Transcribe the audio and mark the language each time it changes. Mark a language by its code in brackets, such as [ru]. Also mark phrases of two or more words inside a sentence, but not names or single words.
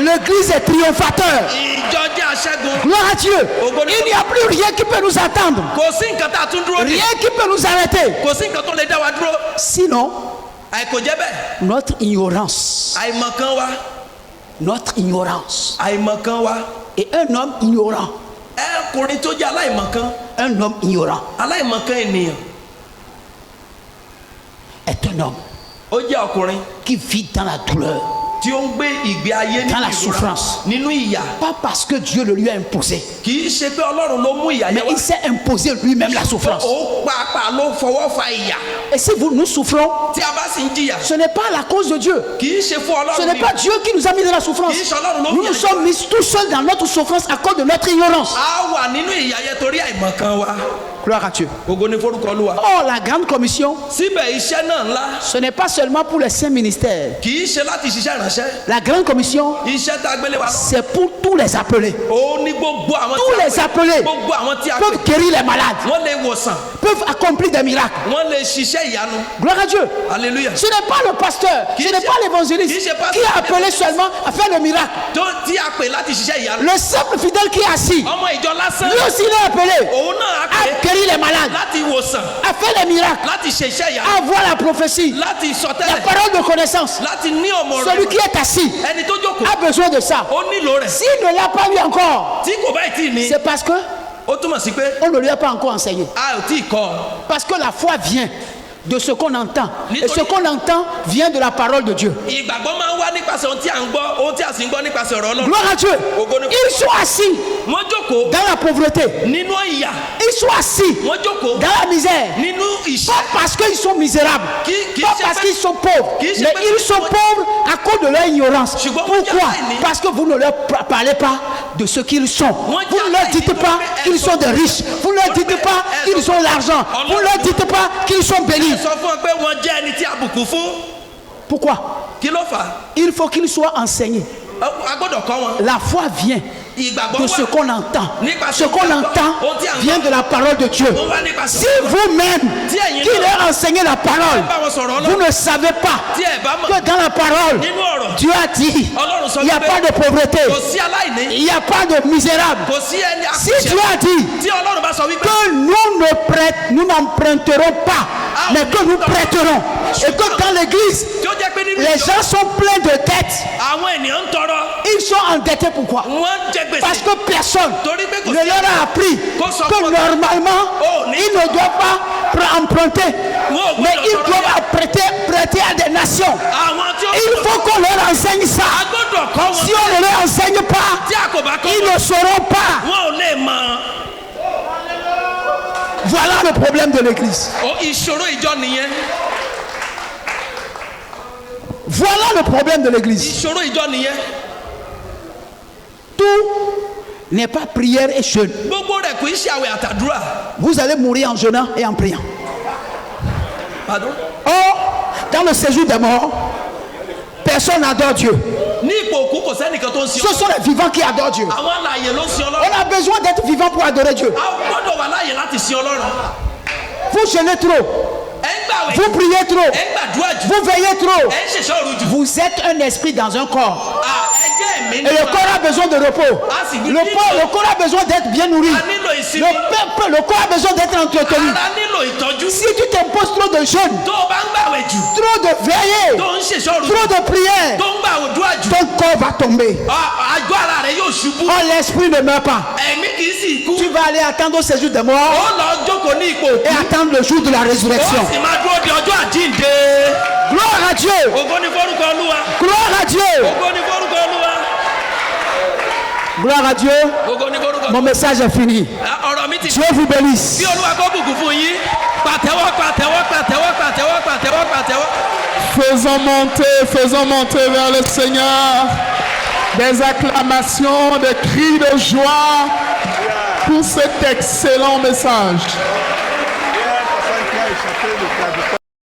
[fr] L'église est triomphateur. [yo] ìjọ jẹ́ aṣẹ́gun. [fr] Gloire à Dieu. Il n'y a plus rien qui peut nous attendre. [yo] kò sí nǹkan tá a tún dúró de. [fr] Rien qui peut nous arrêter. [yo] kò sí nǹkan tó lè dá wa dúró. [fr] Sinon, [yo] àìkò jẹ́ bẹ́ẹ̀. [fr] notre ignorance. [yo] àìmọ̀kan wa. [fr] Notre ignorance. [yo] àìmọ̀kan wa. [fr] Et un homme ignorant. [yo] ẹkùnrin tó jẹ́ aláìmọ̀kan. [fr] Un homme ignorant [yo] aláìmọ̀kan ènìyàn. [fr] est un homme [yo] ó jẹ́ ọkùnrin [fr] qui vit dans la douleur. [yo] tí ó ń gbé ìgbé ayé [fr] Dans [yo] nínú [fr] la [yo] ìrora, [fr] souffrance. [yo] nínú ìyà. [fr] Pas parce que Dieu le lui a imposé, [yo] kì í ṣe pé ọlọ́run ló mú ìyà [fr] mais [yo] yẹn wá. [fr] il s'est imposé lui-même la souffrance. [yo] ó pàápàá ló fọwọ́ fa ìyà. [fr] Et si nous souffrons, [yo] tí a bá sì ń jìyà. [fr] ce n'est pas la cause de Dieu. [yo] kì í ṣe fún [fr] Ce [yo] ọlọ́run [fr] n'est pas Dieu qui nous a mis dans la souffrance. Nous nous sommes mis tout seuls dans notre souffrance à cause de notre ignorance. [yo] a wà nínú ìyà yẹn torí àìmọ̀kan wa. [fr] Gloire à Dieu. [yo] ògo ni forúkọ Olúwa. [fr] Or, la grande commission, [yo] síbẹ̀ iṣẹ́ náà ńlá [fr] ce n'est pas seulement pour les saints ministères. [yo] kì í ṣe láti ṣiṣẹ́ ìránṣẹ́. [fr] La grande commission, [yo] iṣẹ́ tá a gbélé wa lọ. [fr] c'est pour tous les appelés. [yo] ó ní gbogbo àwọn [fr] Tous les appelés [yo] gbogbo àwọn tí a pè. [fr] peuvent guérir les malades, [yo] wọ́n lè wòsàn. [fr] peuvent accomplir des miracles. [yo] wọ́n lè ṣiṣẹ́ ìyanu. [fr] Gloire à Dieu. [yo] hallelujah. [fr] Ce n'est pas le pasteur, ce n'est pas l'évangéliste qui a appelé seulement à faire le miracle. [yo] tó tí a pè láti ṣiṣẹ́ ìyanu. [fr] Le simple fidèle qui est assis, [yo] ọmọ ìjọ lásán. [fr] lui aussi il est appelé [yo] òun náà a [fr] à [yo] pè [fr] guérir les malades, [yo] láti wòsàn. [fr] à faire les miracles, [yo] láti ṣe iṣẹ́ ìyanu. [fr] à avoir la prophétie, [yo] láti [fr] la [yo] sọtẹ́lẹ̀. [fr] parole de connaissance. [yo] láti ní ọmọ [fr] Celui [yo] rẹ̀. [fr] qui est assis [yo] ẹni tó jókòó. [fr] a besoin de ça. [yo] ó nílò rẹ̀. [fr] S'il ne l'a pas eu encore, [yo] tí kò báyìí tí ì ní. [fr] c'est parce que [yo] ó túmọ̀ sí pé [fr] on ne lui a pas encore enseigné. [yo] a ò tí ì kọ́ ọ. [fr] Parce que la foi vient de ce qu'on entend. Et ce qu'on entend vient de la parole de Dieu. [yo] ìgbàgbọ́ máa ń wá nípasẹ̀ ohun tí a ń gbọ́ ohun tí a sì ń gbọ́ nípasẹ̀ ọ̀rọ̀ Ọlọ́run. [fr] Gloire à Dieu. Ils sont assis [yo] wọ́n jókòó [fr] dans la pauvreté. [yo] nínú ìyà. [fr] Ils sont assis [yo] wọ́n jókòó [fr] dans la misère. [yo] nínú ìṣẹ́. [fr] Pas parce qu'ils sont misérables, pas parce qu'ils sont pauvres, mais ils sont pauvres à cause de leur ignorance. Pourquoi? Parce que vous ne leur parlez pas de ce qu'ils sont. Vous ne leur dites pas qu'ils sont des riches. Vous ne leur dites pas qu'ils ont l'argent. Vous ne leur dites pas qu'ils sont bénis. [yo] sọ fún ọ pé wọ́n jẹ́ ẹni tí a bùkún fún. [fr] Pourquoi? [yo] kí ló fà á? [fr] Il faut qu'ils soient enseignés. [yo] a gbọ́dọ̀ kọ́ wọn. [fr] La foi vient [yo] Ìgbàgbọ́ [fr] de ce [yo] wá [fr] qu'on entend. [yo] nípa [fr] Ce qu'on entend vient de la parole de Dieu. [yo] ó wá nípa [fr] Si vous-même qui leur enseignez la parole, [yo] bá wọn sọ̀rọ̀ [fr] vous [yo] Ọlọ́run [fr] ne savez pas [yo] tí ẹ bá mọ̀ [fr] que dans la parole, [yo] nínú ọ̀rọ̀ [fr] Dieu a dit, [yo] Ọlọ́run sọ [fr] il n'y a [yo] wípé [fr] pas de pauvreté, [yo] kò sí aláìní [fr] il n'y a pas de misérable. [yo] kò sí ẹni [fr] Si Dieu a dit [yo] tí Ọlọ́run bá sọ wípé [fr] que nous n'emprunterons pas, mais que nous prêterons, et que dans l'église, [yo] tí ó jẹ́ pé nínú [fr] les gens sont pleins de dettes, [yo] àwọn ènìyàn ń tọrọ [fr] ils sont endettés. Pourquoi? [yo] wọ́n ń jẹ gbèsè [fr] Parce que personne [yo] torí pé kò [fr] ne [yo] sí [fr] leur a appris que normalement, ils ne doivent pas emprunter, mais ils doivent prêter à des nations. [yo] àwọn tí ó [fr] Il faut qu'on leur enseigne [yo] a [fr] ça. [yo] gbọ́dọ̀ kọ́ wọn [fr] Si on ne leur enseigne pas, [yo] tí a kò bá kọ́ [fr] ils [yo] wọn [fr] ne sauront pas. [yo] wọn ò lè mọ̀. [fr] Voilà le problème de l'église. [yo] Ìṣòro ìjọ nìyẹn. [fr] Voilà le problème de l'église. [yo] Ìṣòro ìjọ nìyẹn. [fr] Tout n'est pas prière et jeûne. [yo] Gbogbo rẹ̀ kò í ṣe àwẹ̀ àtàdúrà. [fr] Vous allez mourir en jeûnant et en priant. Pardon? Or, dans le séjour des morts, personne n'adore Dieu. [yo] Ní ipò òkú kò sẹ́nìkan tó ń sin [fr] Ce sont les vivants qui adorent Dieu. [yo] àwọn alààyè ló ń sin [fr] On [yo] Ọlọ́run. [fr] a besoin d'être vivant pour adorer Dieu. [yo] A gbọ́dọ̀ wà láàyè láti sin Ọlọ́run. [fr] Vous jeûnez trop, [yo] Ẹ ń gbàwẹ̀ [fr] vous priez trop, [yo] ẹ ń gbàdúrà jù [fr] vous veillez trop. [yo] ẹ ń ṣèṣọ́ òru jù. [fr] Vous êtes un esprit dans un corps. [yo] Ẹ jẹ́ ẹ̀mí [fr] Et le [yo] nípa. [fr] corps a besoin de repos. Le corps a besoin d'être bien nourri. [yo] A nílò ìsinmi. [fr] Le corps a besoin d'être entretenu. [yo] Ara nílò ìtọ́jú. [fr] Si tu t'imposes trop de jeûne, [yo] Tó o bá ń gbàwẹ̀ jù [fr] trop de veillée, [yo] tó ń ṣèṣọ́ òru jù [fr] trop de prière, [yo] tó ń gbàdúrà jù [fr] ton corps va tomber. [yo] àgọ́ ara rẹ̀ yóò ṣubú. [fr] Oh, l'esprit ne meurt pas. [yo] Ẹ̀mí kì í sì kú. [fr] Tu vas aller attendre au séjour des morts [yo] Ó lọ jókòó ní ipò [fr] et [yo] òkú. [fr] attendre le jour de la [yo] Ó [fr] résurrection. [yo] sì máa dúró di ọjọ́ àjíǹde. [fr] Gloire à Dieu. [yo] Ògo ni forúkọ Olúwa. [fr] Gloire à Dieu. [yo] Ògo ni forúkọ Olúwa. [fr] Gloire à Dieu. [yo] Ògo ni forúkọ [fr] Mon [yo] Olúwa. [fr] message est fini. [yo] Ọ̀rọ̀ mi ti. [fr] Dieu vous bénisse. [yo] Bí Olúwa kó bùkún fún yín. Pàtẹ́wọ́ pàtẹ́wọ́ pàtẹ́wọ́ pàtẹ́wọ́ pàtẹ́wọ́ pàtẹ́wọ́. [fr] Faisons monter vers le Seigneur des acclamations, des cris de joie pour cet excellent message.